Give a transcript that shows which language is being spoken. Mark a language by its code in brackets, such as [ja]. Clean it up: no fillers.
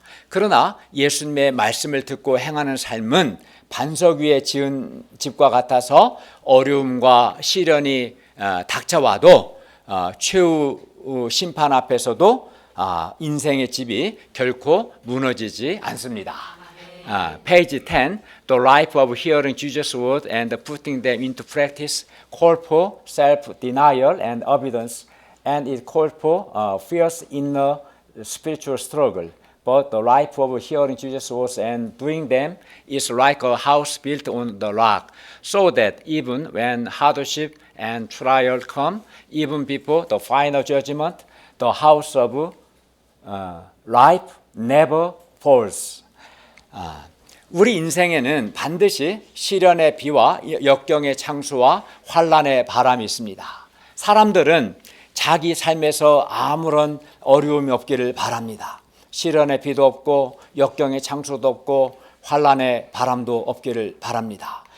[ko] 그러나 예수님의 말씀을 듣고 행하는 삶은 반석 위에 지은 집과 같아서 어려움과 시련이 닥쳐와도 최후 심판 앞에서도 인생의 집이 결코 무너지지 않습니다. [en] Page 10, The life of hearing Jesus' word and putting them into practice call for self-denial and obedience, and it called for fierce inner spiritual struggle. But the life of hearing Jesus' words and doing them is like a house built on the rock, so that even when hardship and trial come, even before the final judgment, the house of life never falls. [ko] 우리 인생에는 반드시 시련의 비와 역경의 창수와 환난의 바람이 있습니다. 사람들은 자기 삶에서 아무런 어려움이 없기를 바랍니다. 시련의 비도 없고 역경의 창수도 없고 환난의 바람도 없기를 바랍니다.